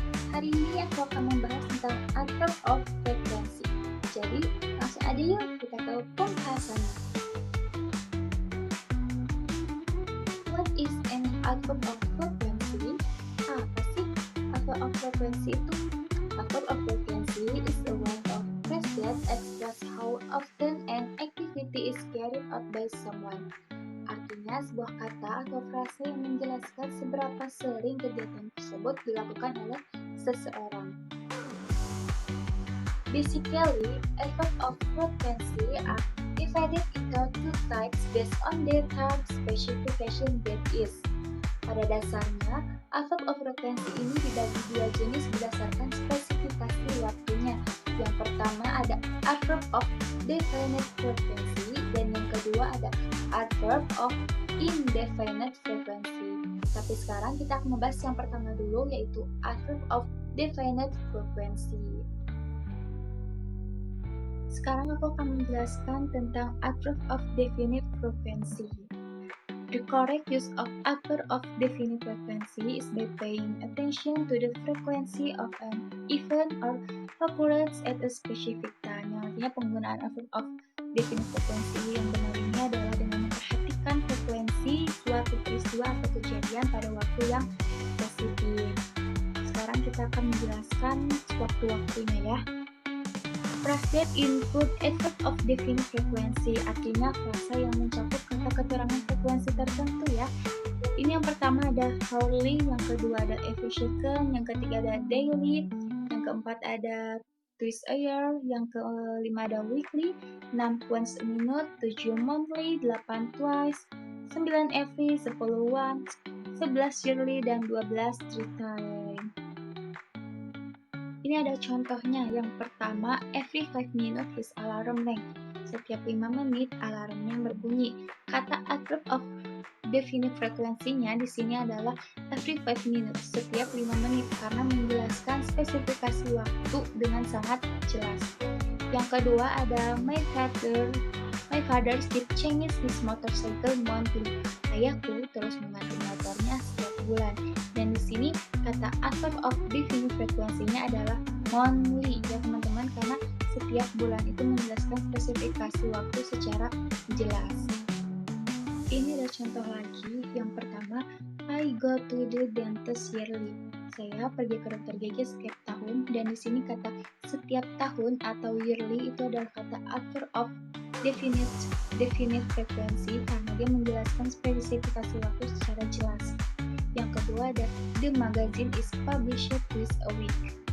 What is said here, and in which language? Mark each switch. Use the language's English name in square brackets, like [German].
[Indonesian] Hari ini aku akan membahas tentang adverb of frequency. Jadi, langsung aja yuk kita ke pembahasannya. [English] What is an adverb of frequency? [Indonesian] Apa sih adverb of frequency itu? [English] Adverb of frequency is a word of phrase that express how often an activity is carried out by someone. [Indonesian] Artinya sebuah kata atau frase yang menjelaskan seberapa sering kegiatan tersebut dilakukan oleh seseorang. [English] Basically, adverb of frequency are divided into two types based on their term specification that is. [Indonesian] Pada dasarnya, adverb of frequency ini dibagi dua jenis berdasarkan spesifikasi waktunya. Yang pertama ada adverb of definite frequency dan yang kedua ada adverb of indefinite frequency. Tapi sekarang kita akan membahas yang pertama dulu, yaitu adverb of definite frequency. Sekarang aku akan menjelaskan tentang adverb of definite frequency. [English] The correct use of adverb of definite frequency is by paying attention to the frequency of an event or occurrence at a specific time. [Indonesian] Yang artinya penggunaan adverb of definite frequency yang benar ini adalah dengan memperhatikan frekuensi suatu peristiwa atau kejadian pada waktu yang spesifik. Sekarang kita akan menjelaskan waktu-waktunya ya. [English] Phrase that include adverb of definite frequency, [Indonesian] artinya frasa yang mencakup kata keterangan frekuensi tertentu ya. Ini yang pertama ada hourly, yang kedua ada every second, yang ketiga ada daily, yang keempat ada twice a year, yang kelima ada weekly, 6 once a minute, 7 monthly, 8 twice, 9 every, 10 once, 11 yearly, dan 12 three time. Ini ada contohnya. Yang pertama, [English] every 5 minutes his alarm rang. [Indonesian] Setiap 5 menit alarmnya berbunyi. Kata adverb of definite frekuensinya di sini adalah every 5 minutes, setiap 5 menit, karena menjelaskan spesifikasi waktu dengan sangat jelas. Yang kedua ada [English] my father still changes his motorcycle monthly. [Indonesian] Ayahku terus mengganti motornya setiap bulan. Dan di sini kata adverb of definite frekuensinya adalah monthly ya teman-teman, karena setiap bulan itu menjelaskan spesifikasi waktu secara jelas. Ini ada contoh lagi. Yang pertama, [English] I go to the dentist yearly. [Indonesian] Saya pergi ke dokter gigi setiap tahun, dan di sini kata setiap tahun atau yearly itu adalah kata adverb of definite frekuensi karena dia menjelaskan spesifikasi waktu secara jelas. Yang kedua ada [English] the magazine is published twice a week.